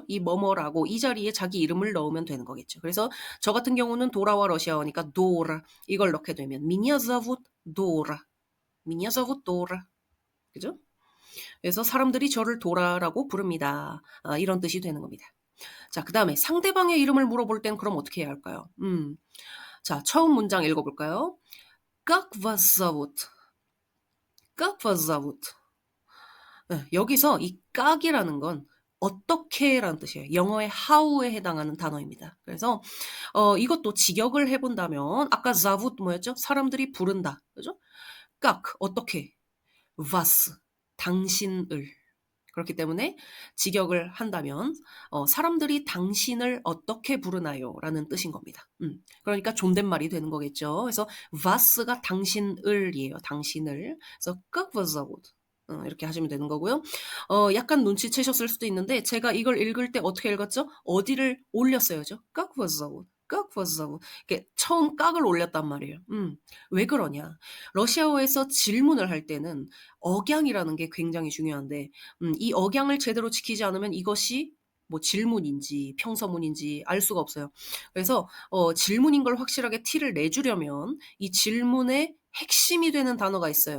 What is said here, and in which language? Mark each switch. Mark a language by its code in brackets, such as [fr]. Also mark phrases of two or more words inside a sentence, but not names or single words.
[ko] 이 뭐뭐라고 이 자리에 자기 이름을 넣으면 되는 거겠죠. 그래서 저 같은 경우는 도라와 러시아어니까 도라 이걸 넣게 되면 [ru] Меня зовут Дора. Меня зовут Дора. 그죠? [ko] 그래서 사람들이 저를 도라라고 부릅니다. 이런 뜻이 되는 겁니다. 자, 그 다음에 상대방의 이름을 물어볼 땐 그럼 어떻게 해야 할까요? 자, 처음 문장 읽어볼까요? [ru] Как вас зовут? Как вас зовут? [ko] 네, 여기서 이 깍이라는 건 어떻게라는 뜻이에요. 영어의 how에 해당하는 단어입니다. 그래서 이것도 직역을 해본다면 아까 zовут 뭐였죠? 사람들이 부른다. 그죠? 깍 어떻게? вас 당신을 그렇기 때문에 직역을 한다면 사람들이 당신을 어떻게 부르나요? 라는 뜻인 겁니다. 그러니까 존댓말이 되는 거겠죠. 그래서 was가 당신을이에요. 당신을. 그래서 [ru] как вас зовут? [ko] 이렇게 하시면 되는 거고요. 약간 눈치채셨을 수도 있는데 제가 이걸 읽을 때 어떻게 읽었죠? 어디를 올렸어요죠? [ru] как вас зовут? как вас зовут? [ko] 이렇게 처음 깍을 올렸단 말이에요. 왜 그러냐? 러시아어에서 질문을 할 때는 억양이라는 게 굉장히 중요한데 이 억양을 제대로 지키지 않으면 이것이 뭐 질문인지 평서문인지 알 수가 없어요. 그래서 질문인 걸 확실하게 티를 내주려면 이 질문의 핵심이 되는 단어가 있어요.